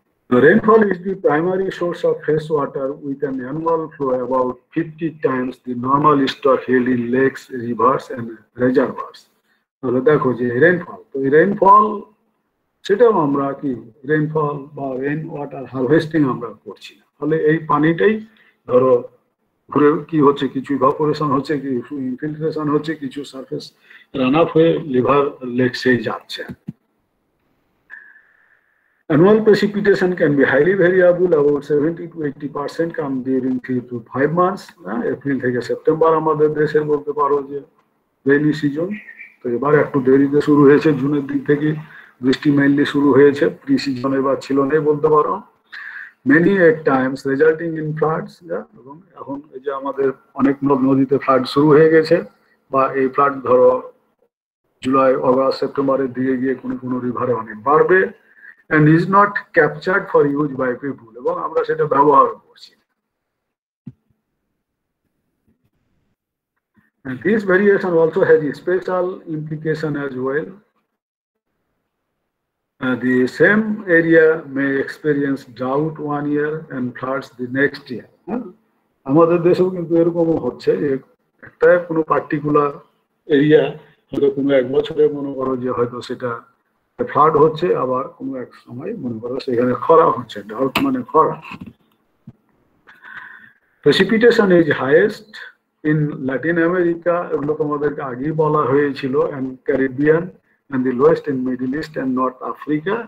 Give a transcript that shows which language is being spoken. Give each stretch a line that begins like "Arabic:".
English: Rainfall is the primary source of fresh water with an annual flow about 50 times the normal stock held in lakes, rivers and reservoirs.
Bangla: তাহলে দেখো যে rainfall, তো এই rainfall সেটাও আমরা কি rainfall বা রেইন ওয়াটার হারভেস্টিং আমরা করছি না। ফলে এই পানিটাই ধরো ঘুরে কি হচ্ছে, কিছু ইভাপোরেশন হচ্ছে, কিছু ইনফিল্ট্রেশন হচ্ছে, কিছু সারফেস রান আপ হয়ে লিভার লেকসেই যাচ্ছে।
English: Annual precipitation can be highly variable, about 70 to 80% come during 3 to 5 months.
Bangla: April থেকে সেপ্টেম্বর আমাদের দেশের বলতে পারো যে রেইনি সিজন। তো এবার একটু দেরিতে শুরু হয়েছে, জুনের দিক থেকে বৃষ্টি মেইনলি শুরু হয়েছে, প্রি সিজন এবার ছিল না বলতে পারো।
English: Many at times resulting in floods,
Bangla: এবং এখন এই যে আমাদের অনেক নদীতে ফ্লাড শুরু হয়ে গেছে, বা এই ফ্লাড ধরো জুলাই অগাস্ট সেপ্টেম্বরের দিকে গিয়ে কোনো কোনো রিভারে অনেক বাড়বে।
English: And is not captured for use by people,
Bangla: এবং আমরা সেটা ব্যবহার করছি।
English: And this variation also has a special implication as well. The same area may experience drought one year and floods the next year.
Bangla: আমাদের দেশেও কিন্তু এরকমও হচ্ছে যে একটা কোনো পার্টিকুলার এরিয়া হয়তো কোনো এক বছরে মনে করো যে হয়তো সেটা ফ্লাড হচ্ছে, আবার কোনো এক সময় মনে করো সেখানে খরা হচ্ছে, ডাউট মানে খরা।
English: precipitation is highest in Latin America,
Bangla: এগুলো তোমাদেরকে আগেই বলা হয়েছিল,
English: And Caribbean and the lowest in Middle East and North Africa.